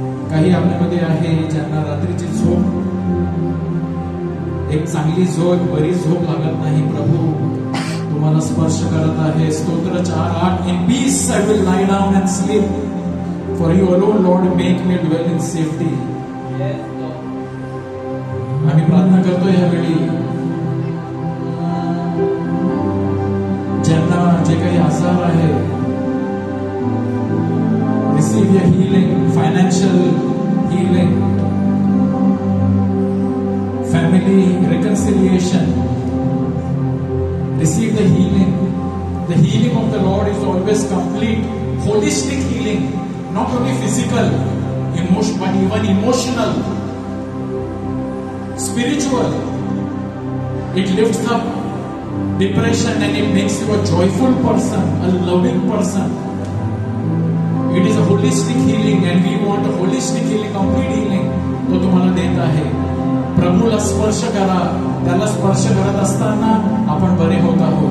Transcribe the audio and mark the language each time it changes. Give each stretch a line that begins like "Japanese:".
Marathi: काही आपल्यामध्ये आहे ज्यांना रात्रीची झोप, एक चांगली झोप, बरी झोप लागत नाही. प्रभू तुम्हाला स्पर्श करत आहे.
English: स्तोत्र 4:8 in peace I will lie down and sleep, for you alone Lord make me dwell in safety.
Marathi: आम्ही प्रार्थना करतो यावेळी ज्यांना जे काही आजार आहे,
English: receive your healing, financial healing, family reconciliation. Receive the healing. The healing of the Lord is always complete, holistic healing, not only physical, but even emotional, spiritual. It lifts up depression and it makes you a joyful person, a loving person. It is a holistic healing and we want a holistic healing, complete healing.
Marathi: तो तुम्हाला देत आहे. प्रभूला स्पर्श करा. त्याला स्पर्श करत असताना आपण बरे होत आहोत.